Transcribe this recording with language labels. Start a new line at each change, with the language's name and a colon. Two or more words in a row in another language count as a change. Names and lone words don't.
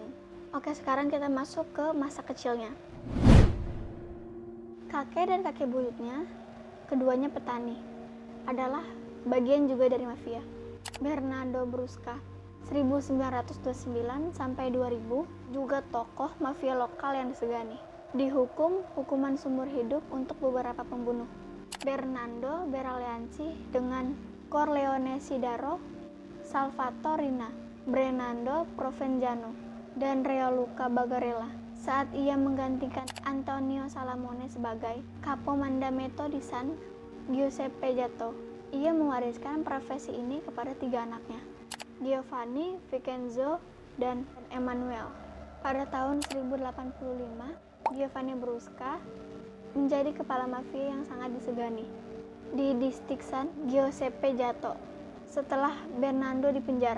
Indonesian: Oke, sekarang kita masuk ke masa kecilnya. Kakek dan kakek buyutnya, keduanya petani, adalah bagian juga dari mafia. Bernardo Brusca, 1929 sampai 2000, juga tokoh mafia lokal yang disegani. Dihukum hukuman seumur hidup untuk beberapa pembunuh. Bernardo Bertolacci dengan Corleone Sidaro, Salvatore Rina, Bernardo Provenzano, dan Gianluca Bagarella saat ia menggantikan Antonio Salamone sebagai Capomandamento di San Giuseppe Jato. Ia mewariskan profesi ini kepada 3 anaknya, Giovanni, Vincenzo, dan Emanuele. Pada tahun 1085, Giovanni Brusca menjadi kepala mafia yang sangat disegani di distrik San Giuseppe Jato setelah Bernardo dipenjara.